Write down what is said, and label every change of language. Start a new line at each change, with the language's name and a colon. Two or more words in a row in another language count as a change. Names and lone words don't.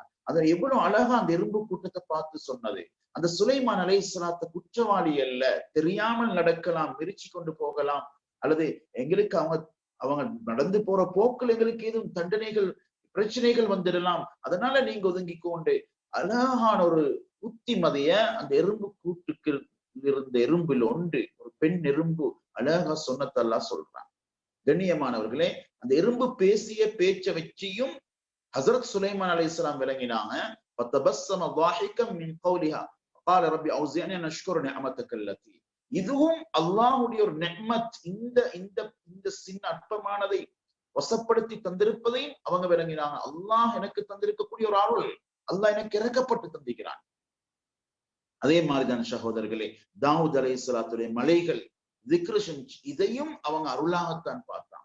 Tamil: அதை எவ்வளவு அழகா அந்த எறும்பு கூட்டத்தை பார்த்து சொன்னது. அந்த சுலைமான் அலைஹிஸ்ஸலாத்து குற்றவாளி அல்ல, தெரியாமல் நடக்கலாம், மிரிச்சு கொண்டு போகலாம், அல்லது எங்களுக்கு அவங்க நடந்து போற போக்கில் எங்களுக்கு ஏதும் தண்டனைகள் பிரச்சனைகள் வந்துடலாம், அதனால நீங்க ஒதுங்கிக்கொண்டு அழகான ஒரு புத்திமதிய அந்த எறும்பு கூட்டுக்கு இருந்த எறும்பில் ஒன்று, ஒரு பெண் எறும்பு அழகா சொன்னதெல்லாம் சொல்றாங்க. கண்ணியமானவர்களே, அந்த எறும்பு பேசிய பேச்ச வச்சியும் ஹஸரத் சுலைமான் அலைஹிஸ்ஸலாம் விளங்கினாங்க.
Arabic: ஃபதபஸ்ஸம ضاحكا من قولها قال ربي اوزعني ان اشكر نعمتك التي,
Tamil: இதுவும் அல்லாஹ்வுடைய ஒரு நிஅமத். இந்த இந்த இந்த சின்ன அற்பமானதை வசப்படுத்தி தந்திருப்பதையும் அவங்க விளங்கினாங்க. அல்லாஹ் எனக்கு தந்திருக்கக்கூடிய ஒரு அருள், அல்லாஹ் எனக்கு இறக்கப்பட்டு தந்திருக்கிறான். அதே மாதிரிதான் சகோதரர்களே, தாவூத் அலைஹிஸ்ஸலாத்துடைய மலைகள் திக்ர் செஞ்சு, இதையும் அவங்க அருளாகத்தான் பார்த்தாங்க.